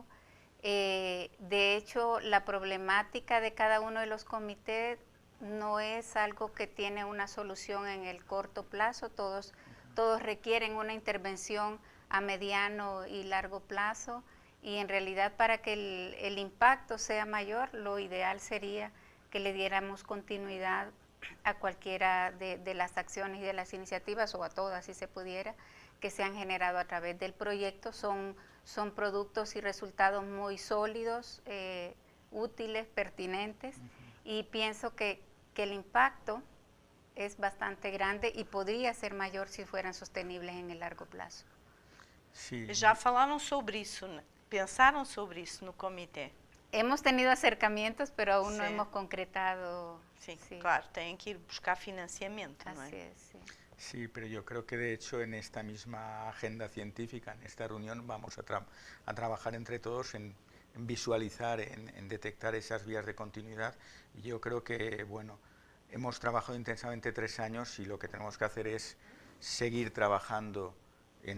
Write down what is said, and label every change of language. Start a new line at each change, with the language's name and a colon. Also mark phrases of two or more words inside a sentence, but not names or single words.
Spanish: De hecho, la problemática de cada uno de los comités no es algo que tiene una solución en el corto plazo, todos requieren una intervención a mediano y largo plazo, y en realidad para que el impacto sea mayor, lo ideal sería que le diéramos continuidad a cualquiera de las acciones y de las iniciativas, o a todas si se pudiera, que se han generado a través del proyecto. Son productos y resultados muy sólidos, útiles, pertinentes, y pienso que el impacto es bastante grande y podría ser mayor si fueran sostenibles en el largo plazo. Sí.
Portuguese: Já falaram sobre isso, pensaram sobre isso no comitê?
Spanish: Hemos tenido acercamientos, pero aún no Sí. hemos concretado.
Portuguese: Sim,
Spanish: Sí.
Portuguese: claro, têm que ir buscar financiamento, não
Spanish: Así
Portuguese: é?
Spanish: es, sí. Sí, pero yo creo que de hecho en esta misma agenda científica, en esta reunión, vamos a trabajar entre todos en visualizar, en detectar esas vías de continuidad. Y yo creo que, bueno, hemos trabajado intensamente 3 años y lo que tenemos que hacer es seguir trabajando en